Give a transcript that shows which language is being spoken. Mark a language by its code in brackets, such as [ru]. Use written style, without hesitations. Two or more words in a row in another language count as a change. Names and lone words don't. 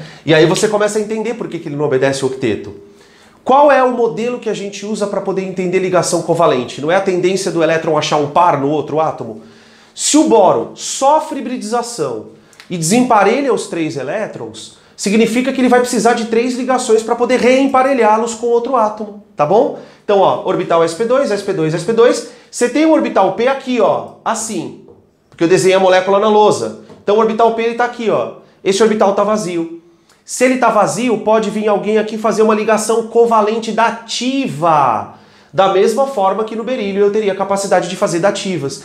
[pt] E aí você começa a entender por que ele não obedece o octeto. Qual é o modelo que a gente usa para poder entender ligação covalente? Não é a tendência do elétron achar um par no outro átomo? Se o boro sofre hibridização e desemparelha os 3 elétrons, significa que ele vai precisar de 3 ligações para poder reemparelhá-los com outro átomo, tá bom? Então, ó, orbital sp2, sp2, sp2, você tem o orbital p aqui, ó, assim, porque eu desenhei a molécula na lousa. Então o orbital p ele tá aqui, ó. Esse orbital tá vazio. Se ele tá vazio, pode vir alguém aqui fazer uma ligação covalente dativa. Da mesma forma que no berílio eu teria a capacidade de fazer dativas.